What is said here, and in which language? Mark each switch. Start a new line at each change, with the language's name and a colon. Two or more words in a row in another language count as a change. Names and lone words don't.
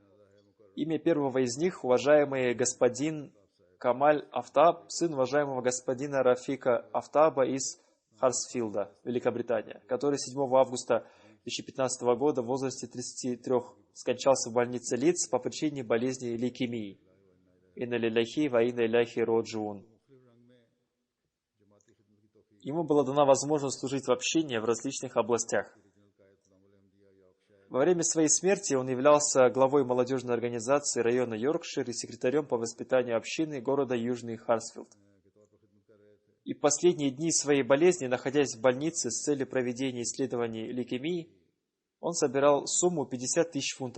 Russian: Имя первого из них – уважаемый господин Камаль Афтаб, сын уважаемого господина Рафика Афтаба из Харсфилда, Великобритания, который 7 августа 2015 года в возрасте 33 скончался в больнице Лидс по причине болезни лейкемии.
Arabic: إنا لله وإنا إليه راجعون.
Russian: Ему была дана возможность служить в общине в различных областях. Во время своей смерти он являлся главой молодежной организации района Йоркшир и секретарем по воспитанию общины города Южный Харсфилд. И в последние дни своей болезни, находясь в больнице с целью проведения исследований лейкемии, он собирал сумму 50 тысяч фунтов.